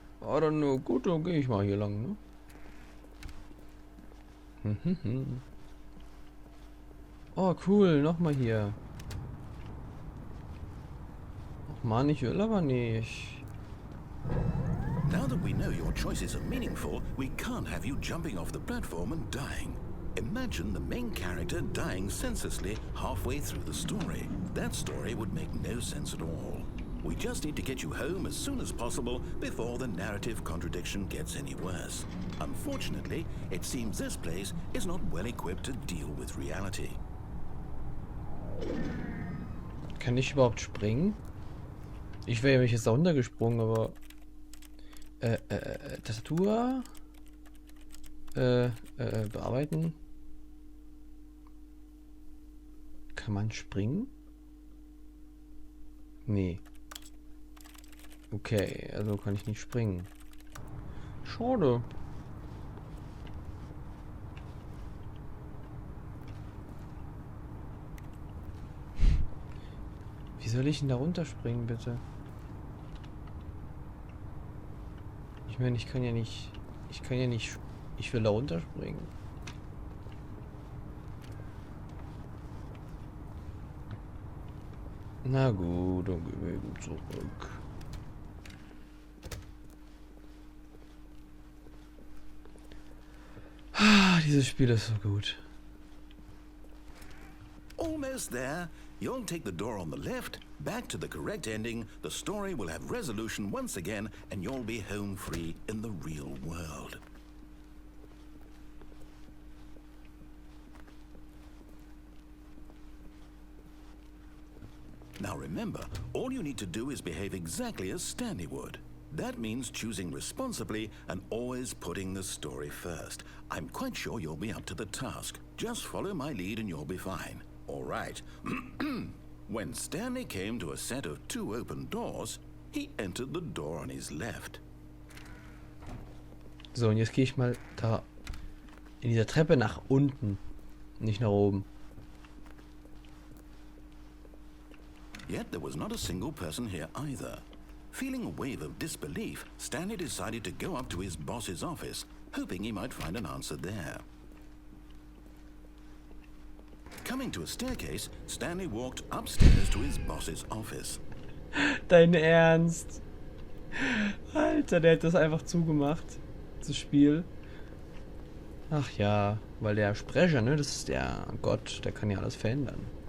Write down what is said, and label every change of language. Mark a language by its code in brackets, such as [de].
[de] Oh, dann gut, dann gehe ich mal hier lang, ne? Oh, cool, nochmal hier. Ach Mann, ich will aber nicht. [en] Now that we know your choices are meaningful, we can't have you jumping off the platform and dying. Imagine the main character dying senselessly halfway through the story. That story would make no sense at all. We just need to get you home as soon as possible before the narrative contradiction gets any worse. Unfortunately, it seems this place is not well equipped to deal with reality. [de] Kann ich überhaupt springen? Ich wäre nämlich jetzt da runtergesprungen, aber... Tastatur... bearbeiten. Kann man springen? Nee. Okay, also kann ich nicht springen. Schade. Wie soll ich denn da runterspringen, bitte? Ich meine, ich kann ja nicht... Ich will da runterspringen. Na gut, dann gehen wir eben zurück. Ah, dieses Spiel ist so gut. [en] Almost there. You'll take the door on the left, back to the correct ending, the story will have resolution once again, and you'll be home free in the real world. Now remember, all you need to do is behave exactly as Stanley would. That means choosing responsibly and always putting the story first. I'm quite sure you'll be up to the task. Just follow my lead and you'll be fine. All right. When Stanley came to a set of 2 open doors, he entered the door on his left. [de] So, und jetzt gehe ich mal da in dieser Treppe nach unten, nicht nach oben. [en] Yet there was not a single person here either. Feeling a wave of disbelief, Stanley decided to go up to his boss's office, hoping he might find an answer there. Coming to a staircase, Stanley walked upstairs to his boss's office. [de] Dein Ernst? Alter, der hat das einfach zugemacht, das Spiel. Ach ja, weil der Sprecher, ne, das ist der Gott, der kann ja alles verändern.